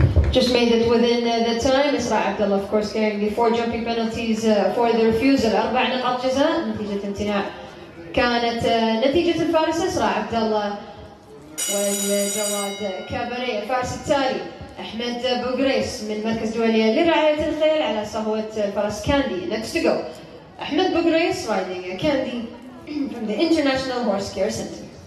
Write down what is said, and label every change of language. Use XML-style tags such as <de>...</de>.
<en>Just made it within the time. إسراء عبد الله of course carrying the 4 jumping penalties for the refusal.</en> <ar>4 نقاط جزاء نتيجة امتناع. كانت نتيجة الفارس إسراء عبد الله والجواد كابري. الفارس التالي أحمد بوغريس من مركز دولية لرعاية الخيل على صهوة الفرس كاندي.</ar> <en>Next to go أحمد بوغريس riding Candy from the International Horse Care Center.</en>